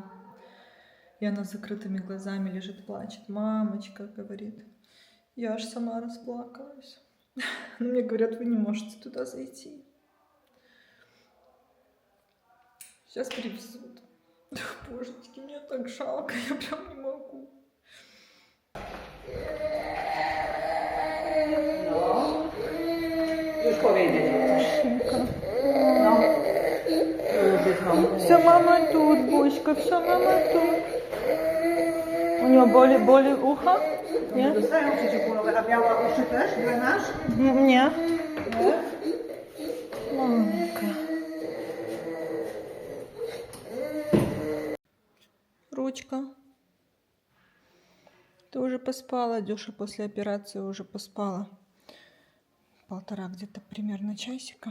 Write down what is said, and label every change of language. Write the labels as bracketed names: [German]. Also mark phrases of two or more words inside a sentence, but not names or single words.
[Russian] И она с закрытыми глазами лежит, плачет. «Мамочка», говорит. Я аж сама расплакалась. Но мне говорят, вы не можете туда зайти. Сейчас привезут. Божечки, мне так жалко, я прям не могу. [Polish] Już powiedzieć. No. [Russian] Все, мама тут, Бочка, все, мама тут. У него боли ухо? Нет? [Polish] Dostają przeciwbólowe, a biała uszy też? Drenaż? Nie. [Russian] Мамка. Ручка. Ты уже поспала, Дюша, после операции уже поспала. 1,5 где-то примерно часика.